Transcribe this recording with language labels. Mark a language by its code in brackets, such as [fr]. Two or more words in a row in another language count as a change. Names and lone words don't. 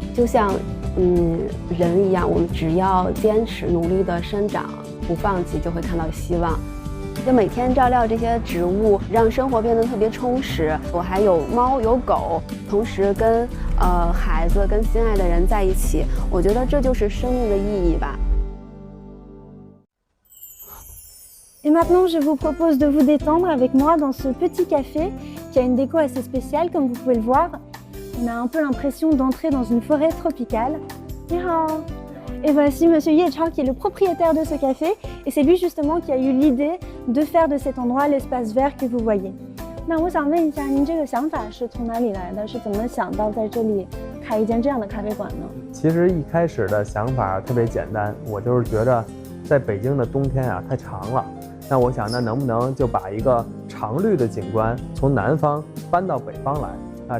[zh] 就像人一样，我们只要坚持努力的生长，不放弃，就会看到希望。就每天照料这些植物，让生活变得特别充实。我还有猫有狗，同时跟孩子跟心爱的人在一起，我觉得这就是生命的意义吧。 [fr] Et maintenant, je vous propose de vous détendre avec moi dans ce petit café qui a une déco assez spéciale, comme vous pouvez le voir. On a un peu l'impression d'entrer dans une forêt tropicale. [zh] 你好。 [fr] Et voici Monsieur Ye Chao qui est le propriétaire de ce café. Et c'est lui justement qui a eu l'idée de faire de cet endroit l'espace vert que vous voyez. [zh] 那我想问一下，您这个想法是从哪里来的？是怎么想到在这里开一间这样的咖啡馆呢？其实一开始的想法特别简单，我就是觉着在北京的冬天啊太长了，那我想那能不能就把一个常绿的景观从南方搬到北方来啊？